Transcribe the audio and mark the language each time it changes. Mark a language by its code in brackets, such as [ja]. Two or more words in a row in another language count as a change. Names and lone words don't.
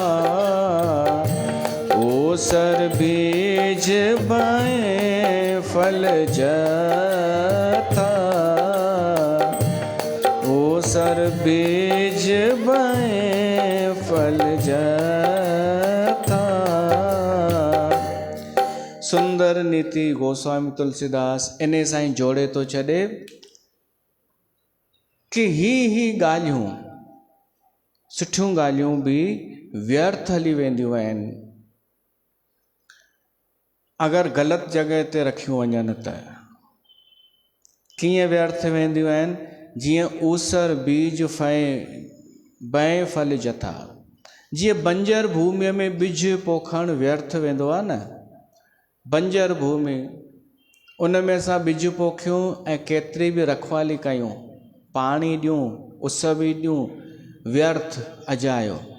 [awa] ओसर बीज बएं फल जथा, ओसर बीज बएं फल जथा। [sd] सुंदर नीति गोस्वामी तुलसीदास इन सां ई जोड़े थो छॾे कि ही ॻाल्हियूं, सुठियूं ॻाल्हियूं बि व्यर्थ हली वेंदियूं आहिनि अगरि ग़लति जॻह ते रखियूं वञनि त। कीअं व्यर्थ वेंदियूं आहिनि? जीअं [awa] ऊसर बीज बएं फल जथा। [sd] जीअं बंजर भूमीअ में बिज पोखणु व्यर्थ वेंदो आहे न, बंजर भूमि उन में असां बिज पोखियूं ऐं केतिरी बि रखवाली कयूं, पाणी ॾियूं, उस बि ॾियूं, व्यर्थ अजायो।